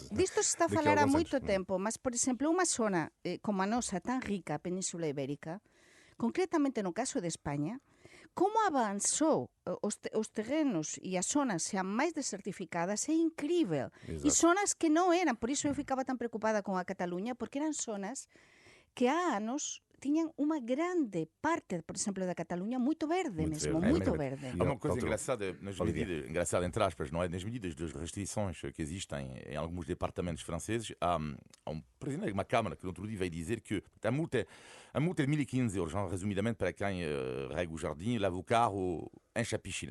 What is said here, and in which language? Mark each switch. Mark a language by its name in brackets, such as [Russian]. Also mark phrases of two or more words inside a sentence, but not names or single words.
[Galician] Disto se está a falar há moito tempo, mas, por exemplo, unha zona como a nosa, tan rica, a Península Ibérica, concretamente no caso de España, como avanzou os terrenos e as zonas sean máis desertificadas [Portuguese] é incrível. [Galician] E zonas que non eran, por iso eu ficaba tan preocupada con a Cataluña, porque eran zonas que há anos tiñan unha grande parte, por exemplo, da Cataluña moito verde mesmo, moito verde. [Portuguese] Há uma coisa engraçada, engraçada entre aspas, não é? Nas medidas das restrições que existem em alguns departamentos franceses, há presidente de uma Câmara que no outro dia veio dizer que a multa é de 1.500 euros, resumidamente para quem rega o jardim, lava o carro, enche a piscina.